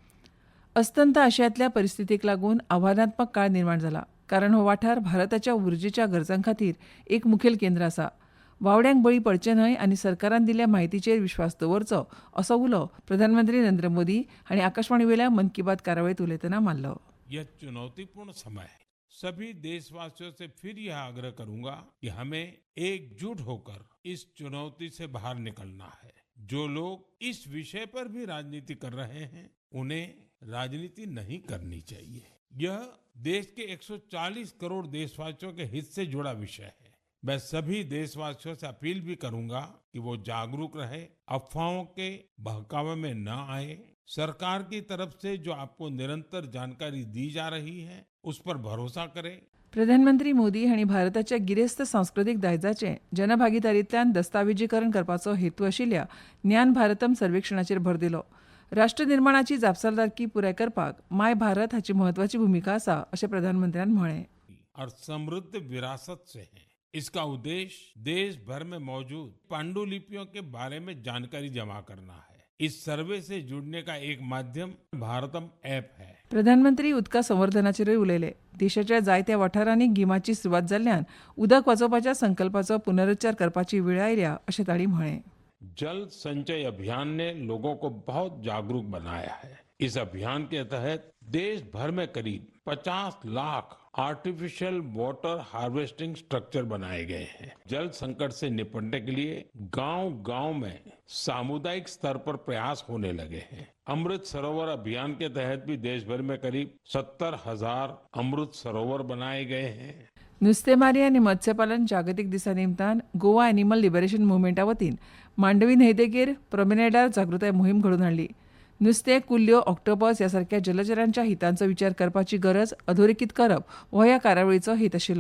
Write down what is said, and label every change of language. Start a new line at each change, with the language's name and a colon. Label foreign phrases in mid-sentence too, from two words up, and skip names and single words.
Konkani: अस्तंत आशियांतल्या परिस्थितीक लागून आव्हानात्मक काळ निर्माण जाला, कारण हो वाठार भारताच्या उर्जेच्या गरजां खातीर एक मुखेल केंद्र आसा. वावड्यांक बळी पडचे न्हय आनी सरकारान दिल्ल्या म्हायतीचेर विश्वास दवरचो असो उलो प्रधानमंत्री नरेंद्र मोदी हांणी आकाशवाणीवेल्या मन की बात कार्यावळीत उलयतना मारलो.
Hindi: यह चुनौतीपूर्ण समय है। सभी देशवासियों से फिर यह आग्रह करूंगा कि हमें एकजुट होकर इस चुनौती से बाहर निकलना है। जो लोग इस विषय पर भी राजनीति कर रहे हैं, उन्हें राजनीति नहीं करनी चाहिए। यह देश के 140 करोड़ देशवासियों के हित से जुड़ा विषय है। मैं सभी देशवासियों से अपील भी करूंगा कि वो जागरूक रहे, अफवाहों के बहकावे में न आए, सरकार की तरफ से जो आपको निरंतर जानकारी दी जा रही है उस पर भरोसा करें।
Konkani: प्रधानमंत्री मोदी हांणी भारताच्या गिरेस्त सांस्कृतीक दायजाचें जनभागीदारींतल्यान दस्तावेजीकरण करपाचो हेतू आशिल्ल्या ज्ञान भारतम सर्वेक्षणाचेर भर दिलो. राष्ट्र निर्माणाची जापसालदारकी पुराय करपाक माय भारत हाची म्हत्वाची भूमिका आसा अशें प्रधानमंत्र्यान म्हळें.
Hindi: और समृद्ध विरासत से है। इसका उद्देश्य देश भर में मौजूद पांडुलिपियों के बारे में जानकारी जमा करना है। इस सर्वे से जुड़ने का एक माध्यम भारतम ऐप है।
Konkani: प्रधानमंत्री उदका संवर्धनाचेरूय उलयले. देशाच्या जायत्या वाठारांनी गिमाची सुरवात जाल्ल्यान उदक वाचोवपाच्या संकल्पाचो पुनरुच्चार करपाची वेळ आयल्या अशें तांणी म्हळें.
Hindi: जल संचय अभियान ने लोगों को बहुत जागरूक बनाया है। इस अभियान के तहत देश भर में करीब 50 लाख
English: artificial water harvesting structure
Hindi: बनाए गए हैं। जल संकट से निपटने के लिए गांव-गांव में सामुदायिक स्तर पर प्रयास होने लगे हैं। अमृत सरोवर अभियान के तहत भी देश भर में करीब 70,000 अमृत सरोवर बनाए गए हैं।
Konkani: नुस्तेमारी आनी मत्स्यपालन जागतीक दिसा निमतान गोवा एनिमल लिबरेशन मुवमेंटा वतीन मांडवी न्हंयदेगेर प्रॉमेनेडार जागृताय मोहीम घडोवन हाडली. नुस्तें, कुल्ल्यो, ऑक्टोपस ह्या सारक्या जलचरांच्या हितांचो विचार करपाची गरज अधोरेखीत करप हो ह्या कार्यावळीचो हेत आशिल्लो.